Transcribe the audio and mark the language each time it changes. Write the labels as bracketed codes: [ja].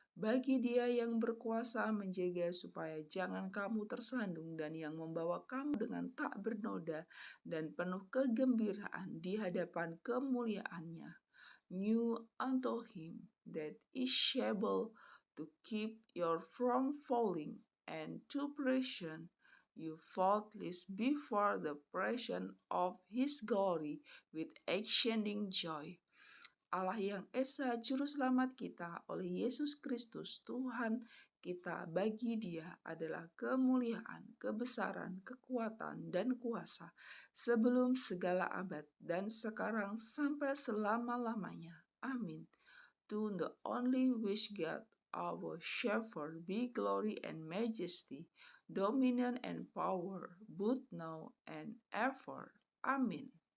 [id] Bagi Dia yang berkuasa menjaga supaya jangan kamu tersandung, dan yang membawa kamu dengan tak bernoda dan penuh kegembiraan di hadapan kemuliaannya. [en] New unto Him that is able to keep you from falling, and to present you faultless before the presence of His glory with exceeding joy. [id] Allah yang Esa Juru Selamat kita oleh Yesus Kristus Tuhan kita, bagi Dia adalah kemuliaan, kebesaran, kekuatan, dan kuasa sebelum segala abad dan sekarang sampai selama-lamanya. Amin. [en] To the only wise God, our Shepherd, be glory and majesty, dominion and power, both now and ever. Amin.